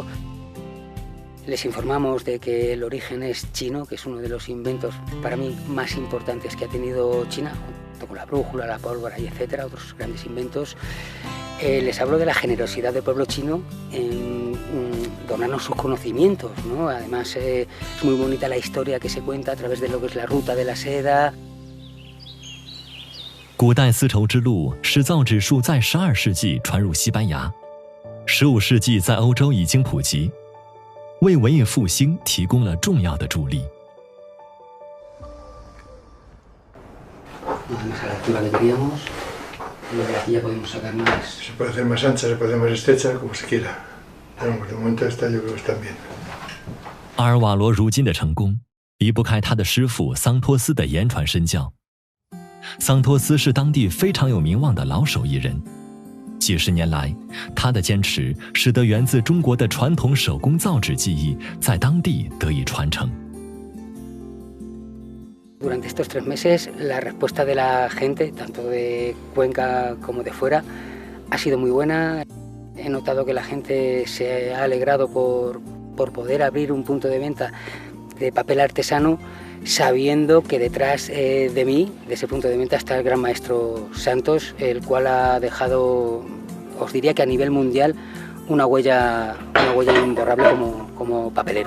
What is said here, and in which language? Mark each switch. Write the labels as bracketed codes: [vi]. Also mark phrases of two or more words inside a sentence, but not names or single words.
[es] Les informamos de que el origen es chino, que es uno de los inventos para mí más importantes que ha tenido China, junto con la brújula, la pólvora y etcétera, otros grandes inventos. Les hablo de la generosidad del pueblo chino en donarnos sus conocimientos, ¿no? Además es muy bonita la historia que se cuenta a través de lo que es la ruta de la seda. [zh] 古代丝绸之路是造纸术在12世纪传入西班牙，15世纪在欧洲已经普及，为文艺复兴提供了重要的助力。 [es] Se puede hacer más ancha, se puede hacer más estrecha, como se quiera. Pero de momento esta yo creo que está bien. [zh] 阿尔瓦罗如今的成功，离不开他的师傅桑托斯的言传身教。桑托斯是当地非常有名望的老手艺人。几十年来，他的坚持使得源自中国的传统手工造纸技艺在当地得以传承。 [es] Durante estos 3 meses, la respuesta de la gente, tanto de Cuenca como de fuera, ha sido muy buena. He notado que la gente se ha alegrado por poder abrir un punto de venta de papel artesano, sabiendo que detrás de mí, de ese punto de venta, está el gran maestro Santos, el cual ha dejado, os diría que a nivel mundial, una huella imborrable como papelero.